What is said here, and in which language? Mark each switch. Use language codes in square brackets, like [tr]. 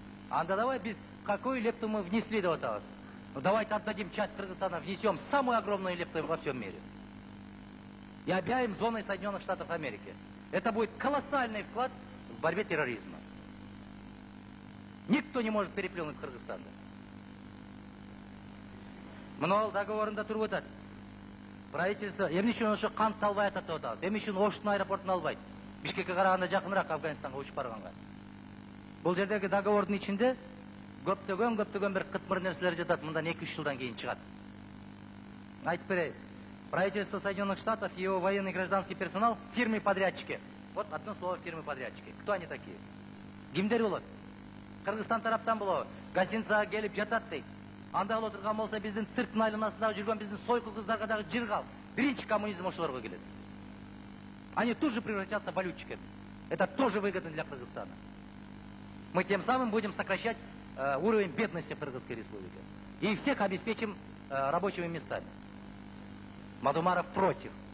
[ky] Анда давай биз [ru] какой лепту мы внесли [ky] деп атабыз. [ru] Ну давайте отдадим часть Кыргызстана, внесем самую огромную лепту во всем мире. И объявим зоной Соединенных Штатов Америки. Это будет колоссальный вклад в борьбе терроризма. Никто не может переплюнуть Кыргызстан. [ky] Мына договорында туруп атат. Правительство эмне үчүн ошо кант албай атат деп атабыз. Эмне үчүн Оштун аэропортун албайт? Бишкекке караганда жакыныраак Афганистанга учуп барганга. Бул жердеги договордун ичинде көптөгөн бир кытмыр нерселер жатат. Мындан 2-3 жылдан кийин чыгат. Айтып берейин. [ru] Правительство Соединенных Штатов и его военный и гражданский персонал фирмы-подрядчики. Вот одно слово фирмы-подрядчики. Кто они такие? [ky] Кимдер болот? Кыргызстан тараптан болобу? Гостиницага келип жатат дейт. Анда отурган болсо биздин цирктин айланасында жүргөн биздин сойку кыздарга дагы жыргал. Биринчи коммунизм ошолорго келет. [ru] Они тут же превратятся в валютчиков. Это тоже выгодно для Кыргызстана. Мы тем самым будем сокращать уровень бедности в Кыргызской республике. И всех обеспечим рабочими местами. Мадумаров против.